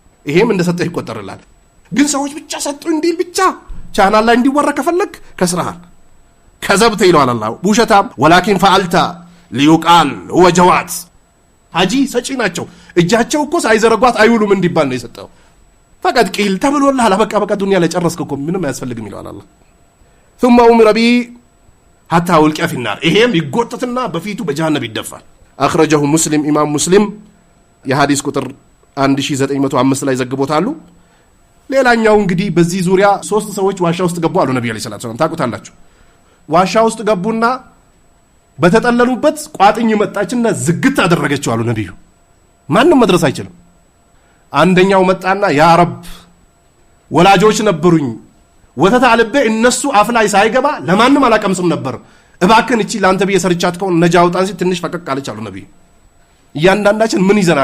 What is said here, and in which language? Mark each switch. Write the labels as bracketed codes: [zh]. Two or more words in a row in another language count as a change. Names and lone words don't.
[am] ይሄም እንደሰጠ ይቆጠርላል። ግን ሰዎች ብቻ ሰጡ እንዲል ብቻ ቻናል ላይ እንዲወራ ከፈለክ ከስራሃል ከዘብተ ይለዋል አላህ። ውሸታም [ar] ولكن فعلت ليقال [am] ወጀዋት ሀጂ ሰጪ ናቸው። እጃቸው እኮ ሳይዘረጓት አይውሉም እንዲባል ነው የሰጠው። [ar] فقد قيل [am] ተብሎልሃል። በቃ ዱንያ ላይ ጨረስክ እኮ ምንም አያስፈልግም ይለዋል አላህ። [ar] ثم أمر به حتى ألقي في النار [am] ይሄም ይጎተትና በፊቱ በጀሃነም ይደፋል። [ar] أخرجه مسلم [am] ኢማም ሙስሊም የሐዲስ ቁጥር 1905 ላይ ዘግቦታሉ። ሌላኛው እንግዲህ በዚህ ዙሪያ 3 ሰዎች ዋሻ ውስጥ ገቡ አሉ ነብዩ [ar] صلى الله عليه وسلم። [am] ታውቁታላችሁ። ዋሻ ውስጥ ገቡና በተጠለሉበት ቋጥኝ መጣችና ዝግት አደረገችው አሉ ነብዩ። ማንም መድረስ አይችልም። አንደኛው መጣና [ar] يا رب [am] ወላጆች ነበሩኝ ወተት አልቤ እነሱ አፍ ላይ ሳይገባ ለማንም አላቀምስም ነበር፣ እባክን እቺ ላንተ ብዬ ሰርቻት ከሆነ ነጃ አውጣን ሲል ትንሽ ፈቀቅ አለች አሉ ነብዩ። እያንዳንዳችን ምን ይዘናል?